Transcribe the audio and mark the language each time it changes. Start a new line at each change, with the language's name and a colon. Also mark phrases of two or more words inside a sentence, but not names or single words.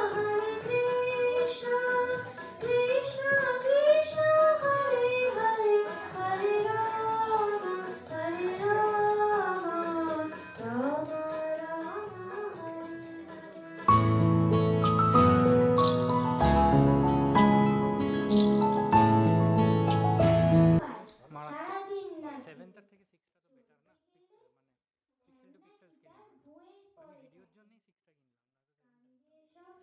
Sanskrit: Krishna Krishna, Hare Hare, Hare Rama, Rama Rama, Hare
Bangla: সারাদিন না সেভেন্থের থেকে সিক্সটা তো বেটার না, মানে
English: pixel to pixels
Bangla: কিনে আমি ভিডিওর জন্যই সিক্সটা কিনলাম।